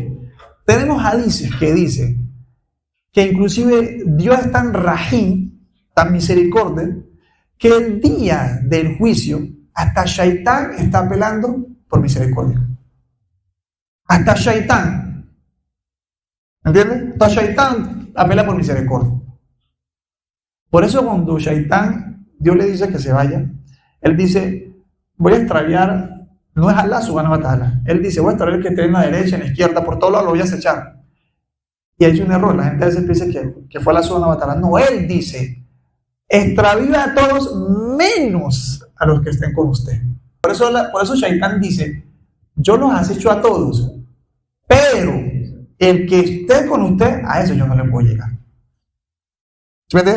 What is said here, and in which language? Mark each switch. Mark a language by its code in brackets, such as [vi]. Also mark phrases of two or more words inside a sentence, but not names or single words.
[es] Tenemos hadices que dicen que inclusive Dios es tan rahim, tan misericordia, que el día del juicio, hasta Shaitán está apelando por misericordia. Hasta Shaitán. ¿Entiendes? Hasta Shaitán apela por misericordia. Por eso cuando Shaitán, Dios le dice que se vaya, él dice, voy a extraviar, no es Allah [ar] سبحانه وتعالى, [es] él dice, voy a extraviar el que esté en la derecha, en la izquierda, por todos lados lo voy a acechar. Y hay un error, la gente a veces piensa que fue Allah [ar] سبحانه وتعالى. [es] No, él dice, extravía a todos menos a los que estén con usted. por eso Shaitán dice, yo los acecho a todos, pero el que esté con usted, a eso yo no le puedo llegar. ¿Sí me entiendes?